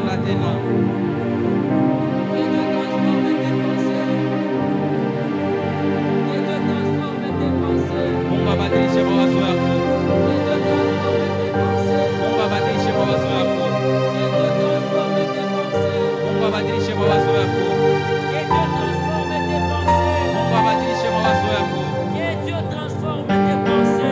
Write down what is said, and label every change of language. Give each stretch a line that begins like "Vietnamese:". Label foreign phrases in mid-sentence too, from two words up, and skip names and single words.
French: maintenant. Que Dieu transforme tes pensées. Que Dieu transforme tes pensées.
Swahili: Mungu abadilishe mawazo yako.
French: Que Dieu transforme tes pensées.
Swahili: Mungu abadilishe mawazo yako.
French: Que Dieu transforme tes pensées.
Swahili: Mungu abadilishe mawazo yako.
French: Que Dieu transforme tes pensées.
Swahili: Mungu abadilishe mawazo yako.
French: Que Dieu transforme tes pensées.